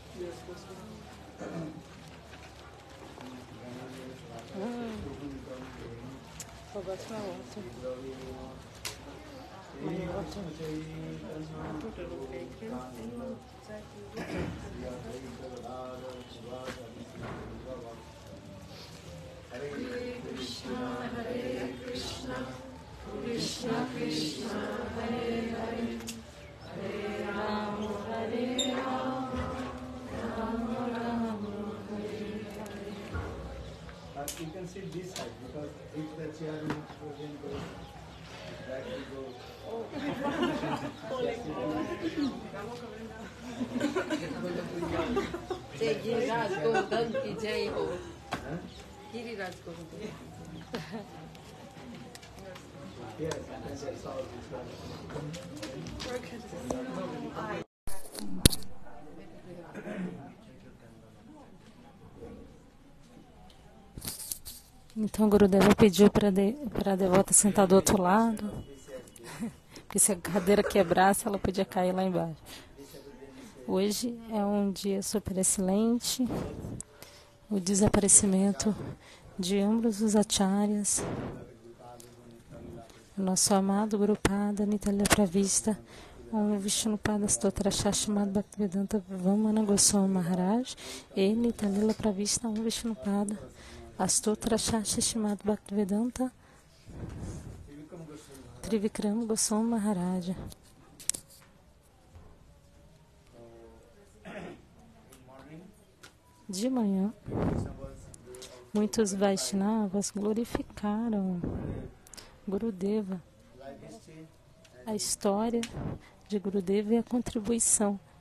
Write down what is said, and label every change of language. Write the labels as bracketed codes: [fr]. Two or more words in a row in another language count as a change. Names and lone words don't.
[pt] Eu gosto mais outro. Mais outro. [sa] Hare Krishna, Krishna Krishna, Hare Hare, Hare Rama, Rama Rama, Hare Hare. [en] You can sit this side because if the chair is frozen, that will go. [hi] Giriraj Govardhan ki jai ho. Giriraj Govardhan. [en] Yes, that's all this one. [pt] Então, Gurudeva pediu para a devota sentar do outro lado, porque se a cadeira quebrasse, ela podia cair lá embaixo. Hoje é um dia super excelente, o desaparecimento de ambos os acharyas, o nosso amado Gurupada [sa] Nitalila Pravista, [pt] o [sa] Vishnupada Stotra Shashmad [pt] Bhaktivedanta Vamana Goswami Maharaj e [sa] Nitalila Pravista, [pt] o [sa] Vishnupada Astotra Shashmad [pt] Bhaktivedanta Trivikram Goswami Maharaja. De manhã, muitos Vaishnavas glorificaram Gurudeva, a história de Gurudeva e a contribuição.